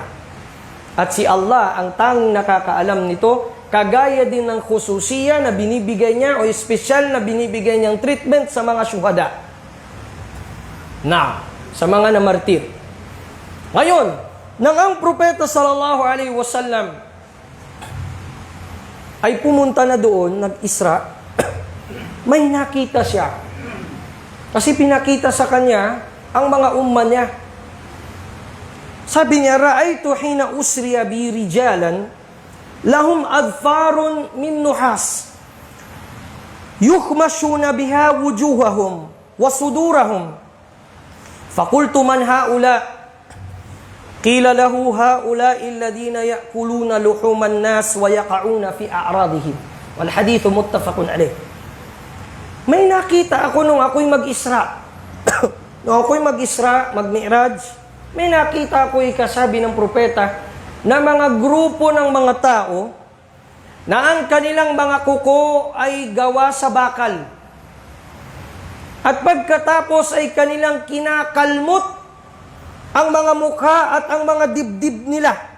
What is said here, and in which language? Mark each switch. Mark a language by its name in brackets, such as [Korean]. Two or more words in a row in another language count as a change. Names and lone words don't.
[Filipino] At si Allah ang tanging nakakaalam nito, kagaya din ng khususiya na binibigay niya o espesyal na binibigay niyang treatment sa mga syuhada. Sa mga namartir. Ngayon, nang ang propeta [Arabic] صلى الله عليه وسلم [Filipino] ay pumunta na doon, nag-Isra, may nakita siya. Kasi pinakita sa kanya ang mga umma niya. Sabi niya, [Arabic] رأيت حين أسري بي رجالا لهم أظفار من نحاس يخمشون بها وجوههم وصدورهم. فقلت من هؤلاء قيل له هؤلاء الذين يأكلون لحوم الناس ويقعون في أعراضهم. والحديث متفق عليه. [Filipino] May nakita ako nung ako'y mag-Isra. Nung ako'y mag-Isra, mag-Mi'raj, may nakita ako'y kasabi ng propeta na mga grupo ng mga tao na ang kanilang mga kuko ay gawa sa bakal. At pagkatapos ay kanilang kinakalmot ang mga mukha at ang mga dibdib nila.